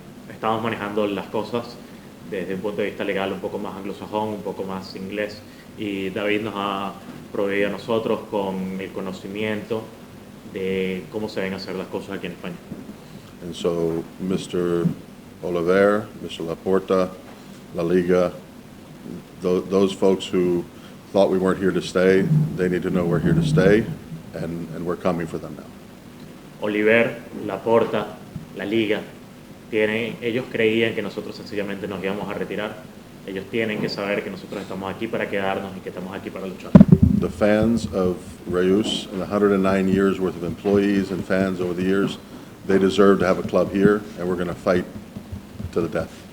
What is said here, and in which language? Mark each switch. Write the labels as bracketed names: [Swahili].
[Spanish] Estamos manejando las cosas desde un punto de vista legal un poco más anglosajón, un poco más inglés, y David nos ha proveído a nosotros con el conocimiento de cómo se deben hacer las cosas aquí en España. [English] And so Mr. Oliver, Mr. Laporta, La Liga, those folks who thought we weren't here to stay, they need to know we're here to stay, and we're coming for them now. [Spanish] Oliver, Laporta, La Liga, ellos creían que nosotros sencillamente nos íbamos a retirar. Ellos tienen que saber que nosotros estamos aquí para quedarnos y que estamos aquí para luchar. [English] The fans of Reus and the 109 years worth of employees and fans over the years, they deserve to have a club here, and we're going to fight to the death.